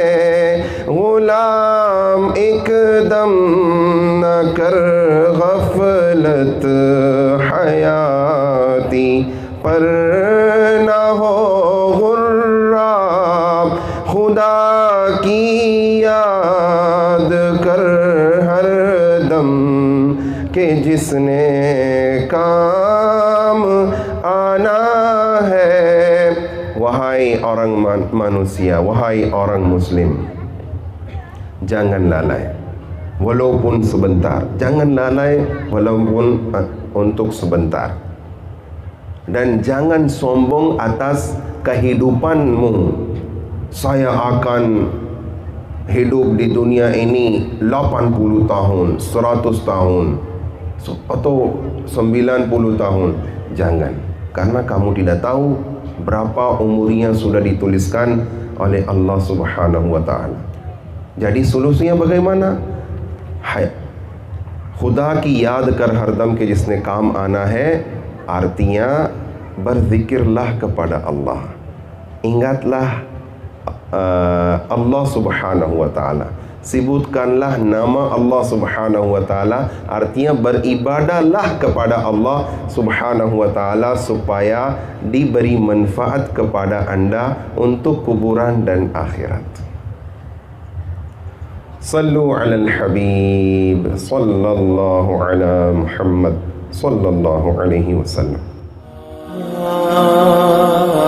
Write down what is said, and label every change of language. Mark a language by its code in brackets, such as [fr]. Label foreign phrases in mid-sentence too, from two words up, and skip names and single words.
[hi] गुलाम एकदम न कर गफलत हयाती पर न हो गुर्रा, खुदा की याद कर हर दम के जिसने काम आना है. [id] Wahai orang manusia, wahai orang muslim, jangan lalai walaupun sebentar. Jangan lalai walaupun untuk sebentar. Dan jangan sombong atas kehidupanmu. Saya akan hidup di dunia ini 80 tahun, 100 tahun atau 90 tahun. Jangan, karena kamu tidak tahu berapa umurnya sudah dituliskan oleh Allah [ar] سبحانه وتعالى. [id] Jadi solusinya bagaimana? [hi] खुदा की याद कर हरदम के जिसने काम आना है, [id] artinya berzikirlah kepada Allah. Ingatlah Allah [ar] سبحانه وتعالى. [id] Sebutkanlah nama Allah [ar] سبحانه وتعالى. [id] Artinya beribadahlah kepada Allah [ar] سبحانه وتعالى [id] supaya diberi manfaat kepada Anda untuk kuburan dan akhirat. [ar] صلوا على الحبيب صلى الله على محمد صلى الله عليه وسلم.